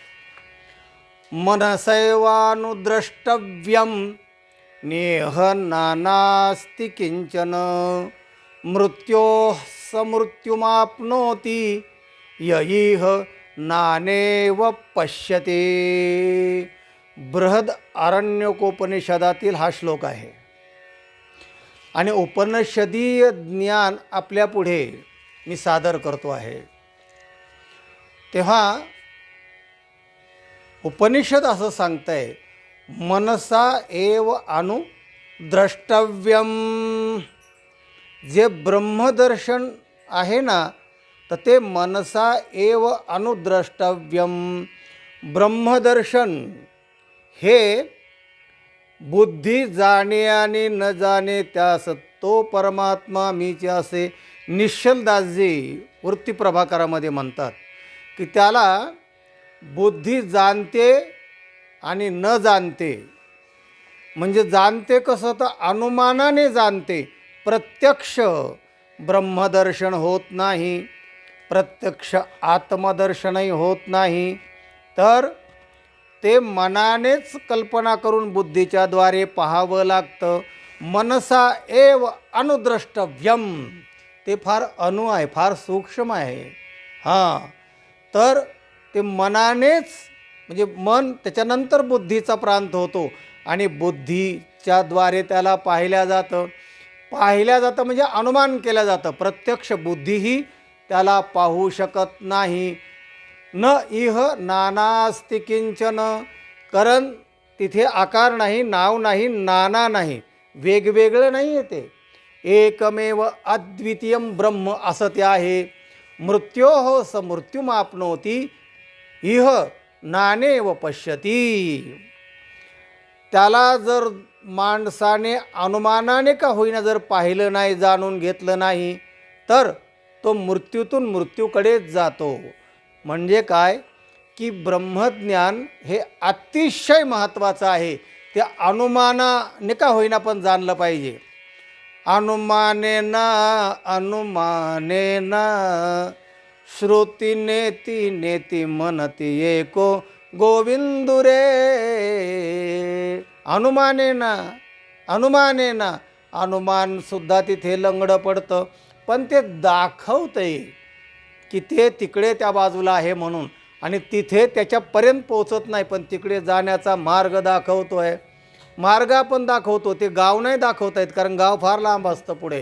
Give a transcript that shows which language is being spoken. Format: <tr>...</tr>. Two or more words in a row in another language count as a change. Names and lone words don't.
<sa>मनसैवानुद्रष्टव्यं नेह नानास्ति किंचन मृत्योः समृत्युमाप्नोति ययिह नानेव पश्यते.</sa> <mr>बृहद आरण्यकोपनिषदातील हा श्लोक आहे आणि उपनिषदीय ज्ञान आपल्यापुढे मी सादर करतो आहे. तेव्हा उपनिषद असं सांगतंय,</mr> <sa>मनसा एव अनुद्रष्टव्यम.</sa> <mr>जे ब्रह्मदर्शन आहे ना, तर ते</mr> <sa>मनसा एव अनुद्रष्टव्यम.</sa> <mr>ब्रह्मदर्शन हे बुद्धी जाणे आणि न जाणे त्यास तो परमात्मा मीच असे निश्चलदासजी वृत्तीप्रभाकरामध्ये म्हणतात की त्याला बुद्धी जाणते आणि न जाणते. म्हणजे जाणते कसं, तर अनुमानाने जाणते. प्रत्यक्ष ब्रह्मदर्शन होत नाही, प्रत्यक्ष आत्मदर्शनही होत नाही, तर ते मनानेच कल्पना करून बुद्धीच्या द्वारे पाहावं लागतं.</mr> <sa>मनसा एव अनुद्रष्टव्यम.</sa> <mr>ते फार आहे, फार सूक्ष्म आहे. हां, तर ते मनानेच, म्हणजे मन त्याच्यानंतर बुद्धीचा प्रांत होतो आणि बुद्धीच्या द्वारे त्याला पाहिल्या जातं म्हणजे अनुमान केलं जातं. प्रत्यक्ष बुद्धीही त्याला पाहू शकत नाही.</mr> <sa>न इह नानास्ति किंचन.</sa> <mr>कारण तिथे आकार नाही, नाव नाही, नाना नाही, वेगवेगळं नाही आहे. ते एकमेव अद्वितीयं ब्रह्म असं ते आहे.</mr> <sa>मृत्योः स मृत्युमाप्नोति इह नानेव पश्यती.</sa> <mr>त्याला जर माणसाने अनुमानाने का होईना जर पाहिलं नाही, जाणून घेतलं नाही, तर तो मृत्यूतून मृत्यूकडेच जातो. म्हणजे काय की ब्रह्मज्ञान हे अतिशय महत्त्वाचं आहे. ते अनुमानाने का होईना पण जाणलं पाहिजे.</mr> <sa>अनुमानेन श्रुती नेती नेती मनती एको गोविंदुरे.</sa> <mr>अनुमानेन अनुमानसुद्धा तिथे लंगडं पडतं, पण ते दाखवतंय की ते तिकडे त्या बाजूला आहे म्हणून, आणि तिथे त्याच्यापर्यंत पोचत नाही, पण तिकडे जाण्याचा मार्ग दाखवतो आहे. मार्ग आपण दाखवतो, ते गाव नाही दाखवता येत, कारण गाव फार लांब असतं पुढे.</mr>